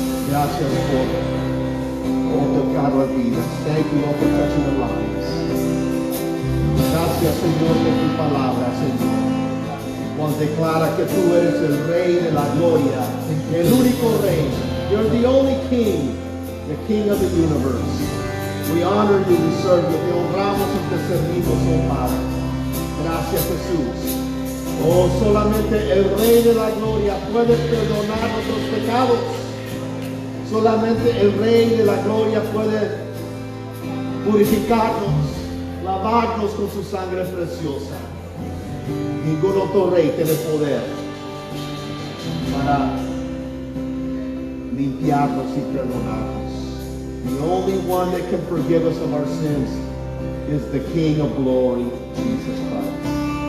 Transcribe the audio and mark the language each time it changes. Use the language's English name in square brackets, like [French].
[Spanish] Gracias por tocar las vidas. [English] Thank you, Lord, for touching the lives. [Spanish] Gracias, Señor, por tu palabra, Señor. Cuando declara que tú eres el Rey de la gloria, el único Rey. [English] You're the only King, the King of the universe. We honor you, we serve you. [Spanish] Te honramos y te servimos, oh Padre. Gracias, Jesús. Oh, solamente el Rey de la gloria puede perdonar nuestros pecados. Solamente el Rey de la gloria puede purificarnos, lavarnos con su sangre preciosa. Ningún otro Rey tiene poder para limpiarnos y perdonarnos. [English] The only one that can forgive us of our sins is the King of glory, Jesus Christ.